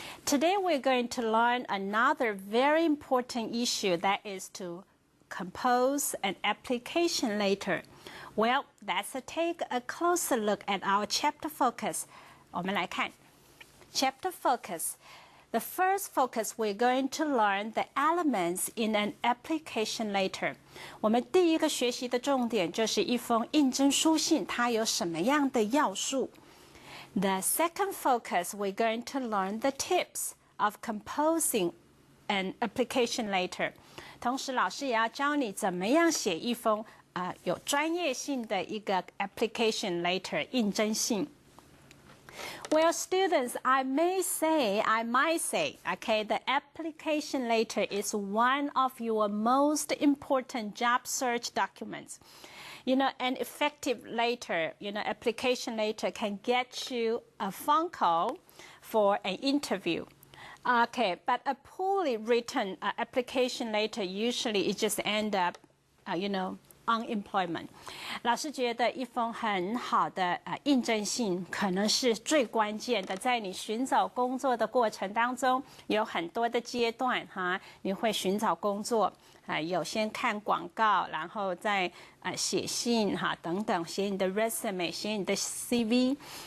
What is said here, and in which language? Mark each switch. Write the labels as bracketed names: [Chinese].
[English] Today we're going to learn another very important issue, that is to compose an application letter. Well, let's take a closer look at our chapter focus. [Chinese] 我们来看 [English] chapter focus. The first focus, we're going to learn the elements in an application letter. [Chinese] 我们第一个学习的重点就是一封应征书信，它有什么样的要素。 [English] The second focus, we're going to learn the tips of composing an application letter. [Chinese] 同时，老师也要教你怎么样写一封有专业性的一个 application letter 应征信。 [English] Well, students, I might say, okay, the application letter is one of your most important job search documents. You know, an effective letter, application letter can get you a phone call for an interview. Okay, but a poorly written application letter usually it just end up, unemployment. [Chinese] 老师觉得一封很好的应征信可能是最关键的，在你寻找工作的过程当中，有很多的阶段哈，你会寻找工作有先看广告，然后再写信哈等等，写你的 resume， 写你的 CV。